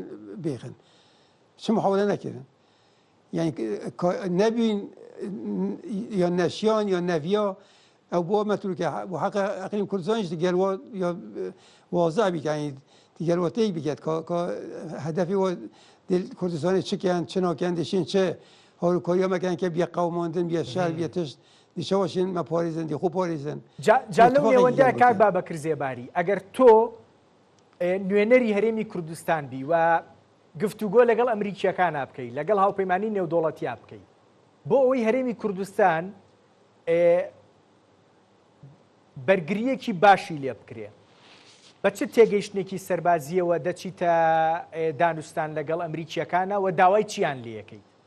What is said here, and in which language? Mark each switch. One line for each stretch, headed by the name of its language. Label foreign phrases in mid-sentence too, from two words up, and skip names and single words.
Kurdish: بێخن چ محاولە نەکردن یعنی نەبین یا نەشیان یا نەڤیا ئەو بۆ مەتروکە بۆ حەق ئەقلیم کوردستانیش دیگەلوە یا واضح بیت یعنی دیگەلوە تێک بکات کە هەدەفی وە کوردستانی چکیان چ ناکەن دەشین چه هەڵوکۆریە مەکەن کە بیا قەوماندن بیا شار بیا تشت دیشەوەشین مەپارێزن دی خۆ پارێزن
Central Kurdish: جا لەو نێوەندەیە کاک بابەکر زێباری ئەگەر تۆ نوێنەری هەرێمی کوردستان بی و گفتوگۆ لەگەڵ ئەمریکیەکانە بکەی لەگەڵ هاوپەیمانی نێودوڵەتیا بکەی بۆ ئەوەی هەرێمی کوردستان بەرگریەکی باشی لێ بکرێ بە چ تێگەیشتێکی سەربازیەوە دەچیتە دانوستان لەگەڵ ئەمریکیەکانە و داوای چیان لێ یەکەیت